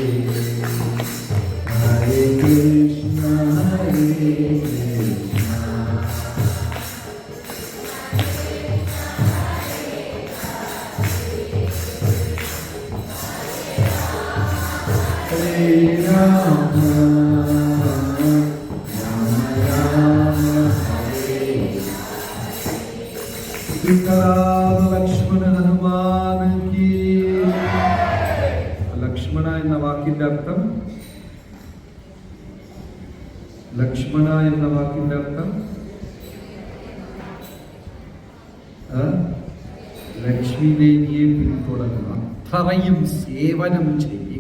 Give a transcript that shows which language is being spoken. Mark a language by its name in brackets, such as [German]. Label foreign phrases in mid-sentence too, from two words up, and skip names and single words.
[Sanskrit] Hare Krishna Hare Krishna Hare Rama, [Hindi] राम राम, हरे सीता लक्ष्मण हनुमान की [Malayalam] ലക്ഷ്മണ എന്ന വാക്കിന്റെ അർത്ഥം ലക്ഷ്മണ എന്ന വാക്കിന്റെ അർത്ഥം ലക്ഷ്മി ദേവിയെ പിന്തുടരുക, അത്രയും സേവനം ചെയ്യുക.